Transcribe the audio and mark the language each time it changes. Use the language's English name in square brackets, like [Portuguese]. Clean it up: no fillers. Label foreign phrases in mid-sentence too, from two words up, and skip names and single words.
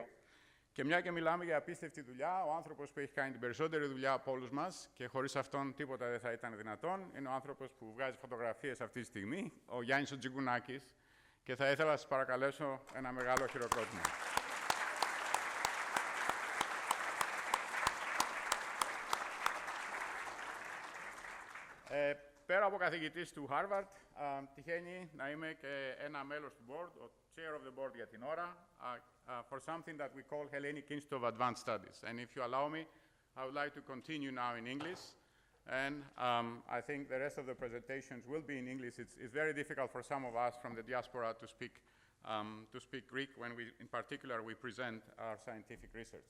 [Greek] Και μια και μιλάμε για απίστευτη δουλειά, ο άνθρωπος που έχει κάνει την περισσότερη δουλειά από όλους μας και χωρίς αυτόν τίποτα δεν θα ήταν δυνατόν, είναι ο άνθρωπος που βγάζει φωτογραφίες αυτή τη στιγμή, ο Γιάννης ο Τζιγκουνάκης, και θα ήθελα να σας παρακαλέσω ένα μεγάλο χειροκρότημα. Πέρα από καθηγητής του Harvard, τυχαίνει να είμαι και ένα μέλος του board, ο [English] chair of the board [Greek] για την ώρα, [English] for something that we call Hellenic Institute of Advanced Studies. And if you allow me, I would like to continue now in English. And I think the rest of the presentations will be in English. It's very difficult for some of us from the diaspora to speak Greek when we, in particular, we present our scientific research.